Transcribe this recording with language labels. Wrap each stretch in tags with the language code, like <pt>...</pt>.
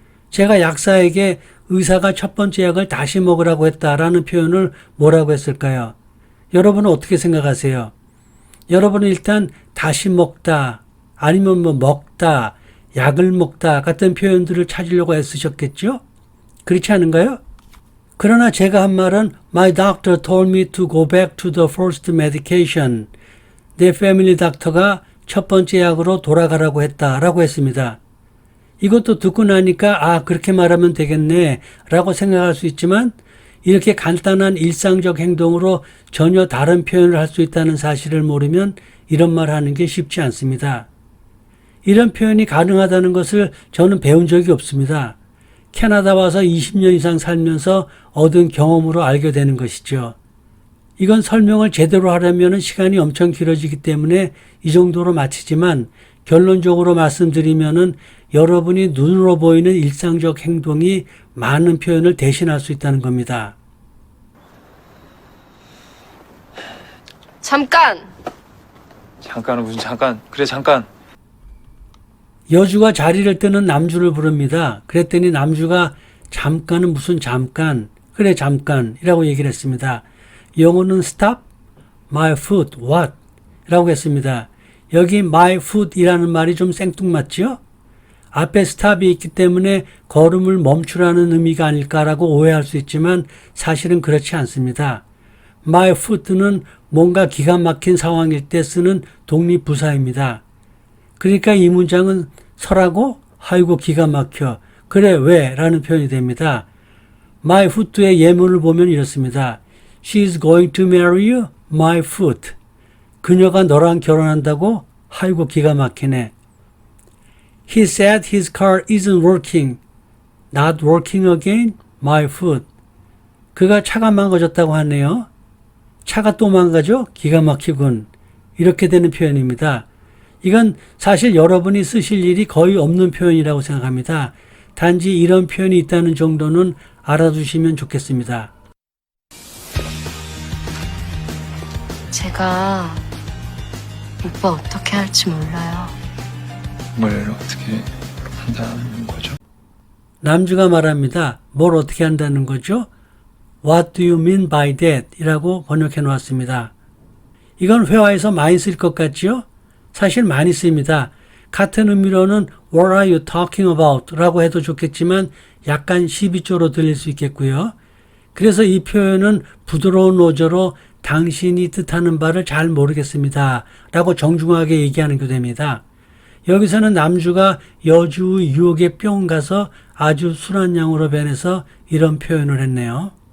<ko>제가 약사에게 의사가 첫 번째 약을 다시 먹으라고 했다라는 표현을 뭐라고 했을까요? 여러분은 어떻게 생각하세요? 여러분은 일단 다시 먹다, 아니면 뭐 먹다, 약을 먹다 같은 표현들을 찾으려고 애쓰셨겠죠? 그렇지 않은가요? 그러나 제가 한 말은</ko> <en>My doctor told me to go back to the first medication.</en> <ko>내 패밀리 닥터가 첫 번째 약으로 돌아가라고 했다라고 했습니다. 이것도 듣고 나니까 그렇게 말하면 되겠네 라고 생각할 수 있지만 이렇게 간단한 일상적 행동으로 전혀 다른 표현을 할 수 있다는 사실을 모르면 이런 말 하는 게 쉽지 않습니다. 이런 표현이 가능하다는 것을 저는 배운 적이 없습니다. 캐나다 와서 20년 이상 살면서 얻은 경험으로 알게 되는 것이죠. 이건 설명을 제대로 하려면 시간이 엄청 길어지기 때문에 이 정도로 마치지만 결론적으로 말씀드리면은 여러분이 눈으로 보이는 일상적 행동이 많은 표현을 대신할 수 있다는 겁니다. 잠깐! 잠깐은 무슨 잠깐. 그래 잠깐. 여주가 자리를 뜨는 남주를 부릅니다. 그랬더니 남주가 잠깐은 무슨 잠깐, 그래 잠깐이라고 얘기를 했습니다. 영어는</ko> <en>stop, my foot, what?</en> <ko>라고 했습니다. 여기 my foot이라는 말이 좀 생뚱맞죠? 앞에 stop이 있기 때문에 걸음을 멈추라는 의미가 아닐까라고 오해할 수 있지만 사실은 그렇지 않습니다. my foot는 뭔가 기가 막힌 상황일 때 쓰는 독립부사입니다. 그러니까 이 문장은 서라고 아이고 기가 막혀. 그래 왜? 라는 표현이 됩니다. my foot의 예문을 보면 이렇습니다.</ko> <en>She's going to marry you, my foot.</en> <ko>그녀가 너랑 결혼한다고? 아이고 기가 막히네.</ko> <en>He said his car isn't working. Not working again, my foot.</en> <ko>그가 차가 망가졌다고 하네요. 차가 또 망가져? 기가 막히군. 이렇게 되는 표현입니다. 이건 사실 여러분이 쓰실 일이 거의 없는 표현이라고 생각합니다. 단지 이런 표현이 있다는 정도는 알아두시면 좋겠습니다. 제가 오빠 어떻게 할지 몰라요. 뭘 어떻게 한다는 거죠? 남주가 말합니다. 뭘 어떻게 한다는 거죠?</ko> <en>What do you mean by that?</en> <ko>이라고 번역해 놓았습니다. 이건 회화에서 많이 쓸 것 같지요? 사실 많이 씁니다. 같은 의미로는</ko> <en>What are you talking about?</en> <ko>라고 해도 좋겠지만 약간 시비조로 들릴 수 있겠고요. 그래서 이 표현은 부드러운 어조로 당신이 뜻하는 바를 잘 모르겠습니다. 라고 정중하게 얘기하는 교대입니다. 여기서는 남주가 여주의 유혹에 뿅 가서 아주 순한 양으로 변해서 이런 표현을 했네요.</ko>